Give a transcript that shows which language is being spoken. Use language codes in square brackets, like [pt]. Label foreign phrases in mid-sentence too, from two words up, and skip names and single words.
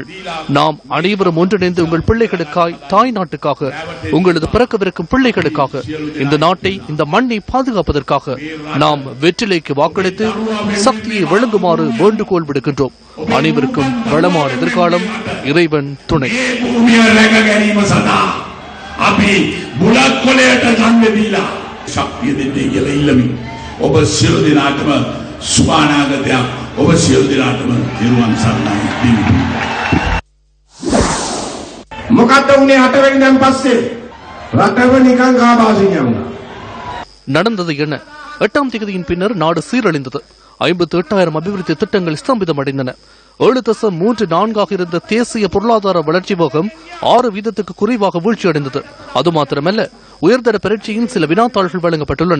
[ta] நாம் அனைவரும் ஒன்றிணைந்து உங்கள் பிள்ளைகளுக்காய், தாய் நாட்டுக்காக, உங்களது பிறக்கவிருக்கும் பிள்ளைகளுக்காக, இந்த நாட்டை, இந்த மண்ணை பாதுகாப்பதற்காக நாம் வெற்றிலைக்கு வாக்களித்து சக்தியை வழங்குமாறு வேண்டுகோள் விடுக்கின்றோம். அனைவருக்கும் வளமான எதிர்காலம். இறைவன் துணை. [si] සුභානාගතයක් ඔබ සියලු දෙනාටම නිර්වාණ සරණයි දෙන්න. මොකක්ද උනේ 8 වෙනිදාන් පස්සේ රටව නිකන් ආබාධිනිය වුණා. [ta] நடந்தது என்ன? 8ஆம் தேதியின் பின்னர் நாடு சீரழிந்தது. 58,000 அபிவிருத்தி திட்டங்கள் ஸ்தம்பிதமடைந்தன. 7.34 இருந்த தேசிய பொருளாதார வளர்ச்சி வேகம் 6% குறைவாக வீழ்ச்சியடைந்தது. அது மாத்திரமல்ல, உயர்தர பரீட்சையின் சில வினாத்தாள்கள் வழங்கப்பட்டுள்ளன.